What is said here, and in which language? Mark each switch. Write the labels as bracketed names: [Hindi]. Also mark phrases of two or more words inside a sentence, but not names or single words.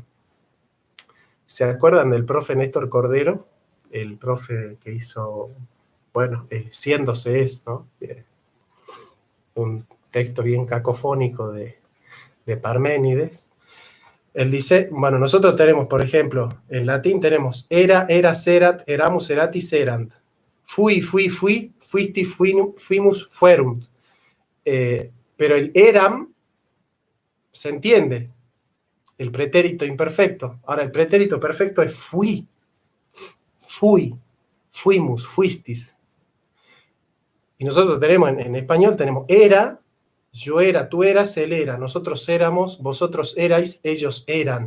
[Spanish] ¿Se acuerdan del profe Néstor Cordero? El profe que hizo, bueno, Siéndose es, ¿no? Un texto bien cacofónico de Parménides. Él dice, bueno, nosotros tenemos, por ejemplo, en latín tenemos era, [Latin] erat, eramus, eratis, erant. Fui, fuisti, fuimus, fuerunt. [Spanish] Pero el eram se entiende, el pretérito imperfecto. Ahora, el pretérito perfecto es [Latin] fui, fuimus, fuistis. [Spanish] Y nosotros tenemos, en español tenemos era, yo era, tú eras, él era, nosotros éramos, vosotros erais, ellos eran.